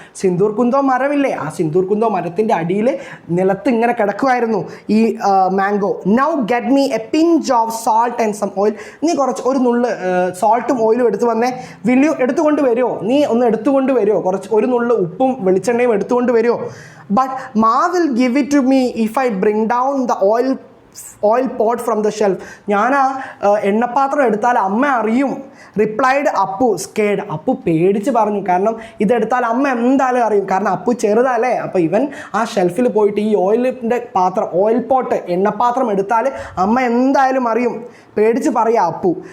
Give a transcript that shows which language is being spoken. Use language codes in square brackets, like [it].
[ml] സിന്ദൂർ കുന്തോ മരമില്ലേ, ആ സിന്ദൂർ കുന്തോ മരത്തിൻ്റെ അടിയിൽ നിലത്ത് ഇങ്ങനെ കിടക്കുമായിരുന്നു ഈ mango. [en] Now get me a pinch of salt and some oil. [ml] നീ ഒരു നുള്ള് സോൾട്ടും ഓയിലും എടുത്തു വന്നേ. [en] Will you? [ml] എടുത്തുകൊണ്ട് വരുമോ? നീ ഒന്ന് എടുത്തുകൊണ്ട് വരുമോ? ഒരു നുള്ള് ഉപ്പും വെളിച്ചെണ്ണയും എടുത്തുകൊണ്ട് വരുമോ? [en] But Ma will give it to me if I bring down the oil pot from the shelf. [ml] ഞാൻ ആ എണ്ണപ്പാത്രം എടുത്താൽ അമ്മ അറിയും. [en] Replied Appu scared. [ml] അപ്പു പേടിച്ച് പറഞ്ഞു. കാരണം ഇതെടുത്താൽ അമ്മ എന്തായാലും അറിയും. കാരണം അപ്പു ചെറുതല്ലേ. അപ്പോൾ ഇവൻ ആ ഷെൽഫിൽ പോയിട്ട് ഈ ഓയിലിൻ്റെ പാത്രം, ഓയിൽ പോട്ട്, എണ്ണപ്പാത്രം എടുത്താൽ അമ്മ എന്തായാലും അറിയും. പേടിച്ച് പറയാം അപ്പു.